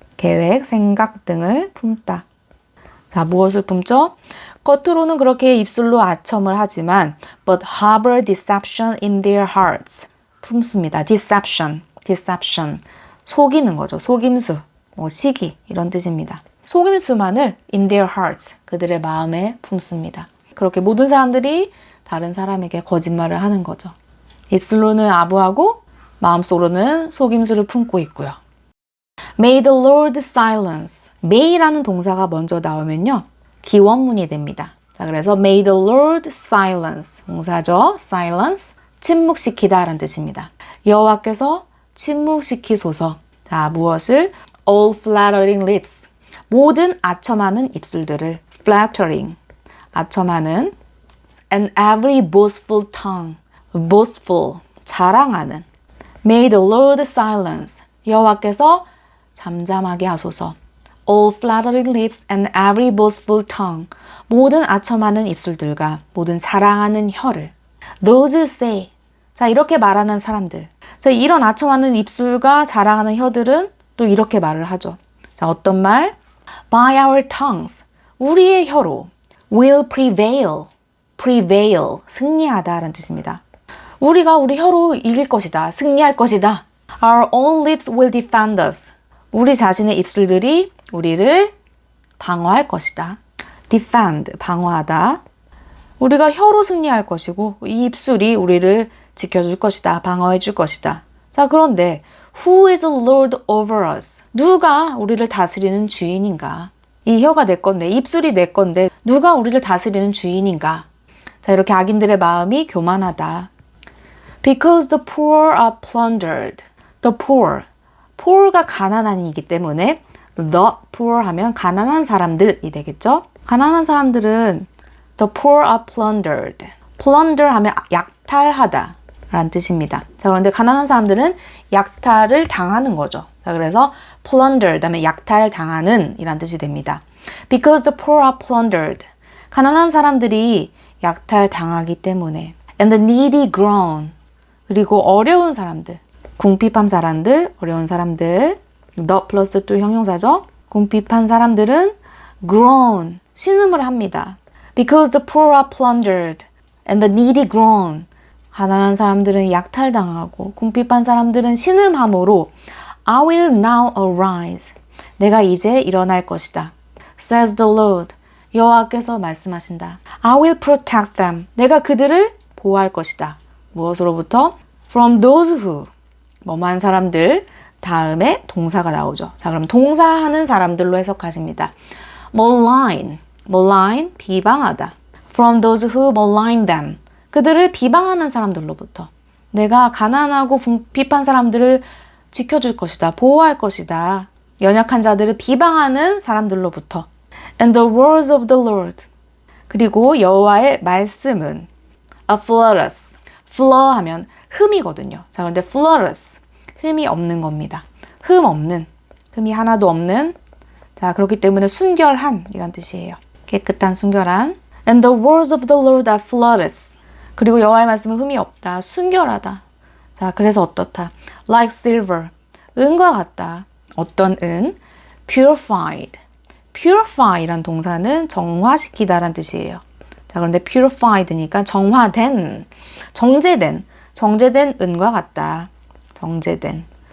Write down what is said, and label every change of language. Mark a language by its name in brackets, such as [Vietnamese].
[Korean] 계획, 생각 등을 품다. 자, 무엇을 품죠? 겉으로는 그렇게 입술로 아첨을 하지만 [English] but harbor deception in their hearts. [Korean] 품습니다. deception. 속이는 거죠. 속임수, 시기 이런 뜻입니다. [English] 속임수만을 in their hearts. [Korean] 그들의 마음에 품습니다. 그렇게 모든 사람들이 다른 사람에게 거짓말을 하는 거죠. 입술로는 아부하고 마음속으로는 속임수를 품고 있고요. [English] May the Lord silence. [Korean] may라는 동사가 먼저 나오면요. 기원문이 됩니다. 자, 그래서 [English] May the Lord silence. [Korean] 동사죠. silence. 침묵시키다 라는 뜻입니다. 여호와께서 침묵시키소서. 자, 무엇을? [English] All flattering lips. [Korean] 모든 아첨하는 입술들을 flattering. [English] 아첨하는. And every boastful tongue. boastful. [Korean] 자랑하는. [English] May the Lord silence. [Korean] 여호와께서 잠잠하게 하소서. [English] All flattering lips and every boastful tongue. [Korean] 모든 아첨하는 입술들과 모든 자랑하는 혀를. [English] Those who say. [Korean] 자, 이렇게 말하는 사람들. 자, 이런 아첨하는 입술과 자랑하는 혀들은 또 이렇게 말을 하죠. 자, 어떤 말? [English] By our tongues. [Korean] 우리의 혀로. [English] Will prevail. prevail. [Korean] 승리하다 라는 뜻입니다. 우리가 우리 혀로 이길 것이다. 승리할 것이다. [English] Our own lips will defend us. [Korean] 우리 자신의 입술들이 우리를 방어할 것이다. defend, 방어하다. 우리가 혀로 승리할 것이고 이 입술이 우리를 지켜줄 것이다. 방어해 줄 것이다. 자, 그런데 [English] Who is Lord over us? [Korean] 누가 우리를 다스리는 주인인가? 이 혀가 내 건데, 입술이 내 건데 누가 우리를 다스리는 주인인가? 자, 이렇게 악인들의 마음이 교만하다. [English] Because the poor are plundered. The poor. [Korean] poor가 가난한이기 때문에 the poor 하면 가난한 사람들이 되겠죠? 가난한 사람들은 [English] the poor are plundered. [Korean] plunder 하면 약탈하다 라는 뜻입니다. 자, 그런데 가난한 사람들은 약탈을 당하는 거죠. 자, 그래서 plundered 하면 약탈 당하는 이란 뜻이 됩니다. [English] Because the poor are plundered. [Korean] 가난한 사람들이 약탈 당하기 때문에. [English] And the needy groan. [Korean] 그리고 어려운 사람들. 궁핍한 사람들, 어려운 사람들. the 플러스 또 형용사죠. 궁핍한 사람들은 groan. 신음을 합니다. [English] Because the poor are plundered. And the needy groan. [Korean] 가난한 사람들은 약탈당하고 궁핍한 사람들은 신음함으로 [English] I will now arise. [Korean] 내가 이제 일어날 것이다. [English] Says the Lord. [Korean] 여호와께서 말씀하신다. [English] I will protect them. [Korean] 내가 그들을 보호할 것이다. 무엇으로부터? [English] From those who. [Korean] 뭐만 사람들. 다음에 동사가 나오죠. 자, 그럼 동사하는 사람들로 해석하십니다. malign. malign, 비방하다. [English] From those who malign them. [Korean] 그들을 비방하는 사람들로부터. 내가 가난하고 궁핍한 사람들을 지켜줄 것이다. 보호할 것이다. 연약한 자들을 비방하는 사람들로부터. [English] And the words of the Lord. [Korean] 그리고 여호와의 말씀은 flawless. flaw 하면 흠이거든요. 자, 그런데 flawless. 흠이 없는 겁니다. 흠 없는. 흠이 하나도 없는. 자, 그렇기 때문에 순결한 이란 뜻이에요. 깨끗한, 순결한. [English] And the words of the Lord are flawless. [Korean] 그리고 여호와의 말씀은 흠이 없다. 순결하다. 자, 그래서 어떻다? [English] Like silver. [Korean] 은과 같다. 어떤 은? Purified. Purify란 동사는 정화시키다란 뜻이에요. 자, 그런데 purified니까 정화된, 정제된 은과 같다. 정제된.